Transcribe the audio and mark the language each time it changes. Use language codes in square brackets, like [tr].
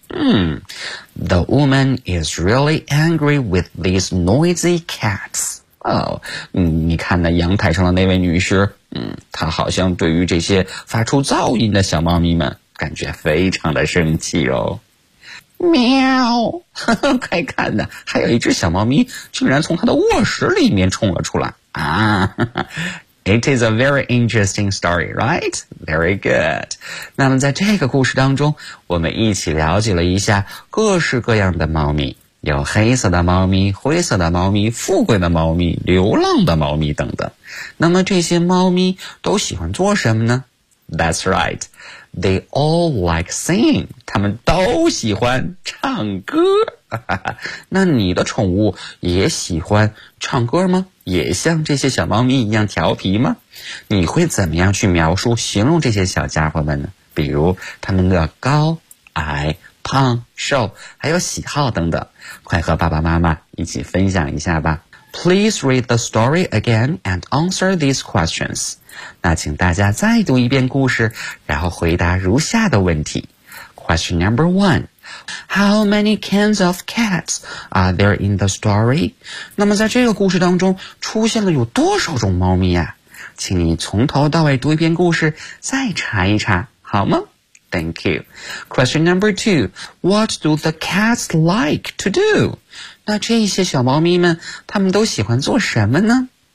[en] The woman is really angry with these noisy cats. [zh] 哦，你看那阳台上的那位女士，她好像对于这些发出噪音的小猫咪们感觉非常的生气哦。喵，呵呵，快看呐，还有一只小猫咪竟然从她的卧室里面冲了出来啊。 [en] It is a very interesting story, right? Very good. [zh] 那么在这个故事当中，我们一起了解了一下各式各样的猫咪，有黑色的猫咪、灰色的猫咪、富贵的猫咪、流浪的猫咪等等。那么这些猫咪都喜欢做什么呢？ [en] That's right. They all like singing. [zh] 他们都喜欢唱歌。那你的宠物也喜欢唱歌吗？也像这些小猫咪一样调皮吗？你会怎么样去描述形容这些小家伙们呢？比如他们的高矮胖瘦还有喜好等等，快和爸爸妈妈一起分享一下吧。 [en] Please read the story again and answer these questions. [zh] 那请大家再读一遍故事，然后回答如下的问题。 [en] Question number one,How many kinds of cats are there in the story? [zh] 那么在这个故事当中出现了有多少种猫咪啊？请你从头到尾读一遍故事，再查一查，好吗？ [en] Thank you. Question number two. What do the cats like to do? [zh] 那这些小猫咪们，他们都喜欢做什么呢？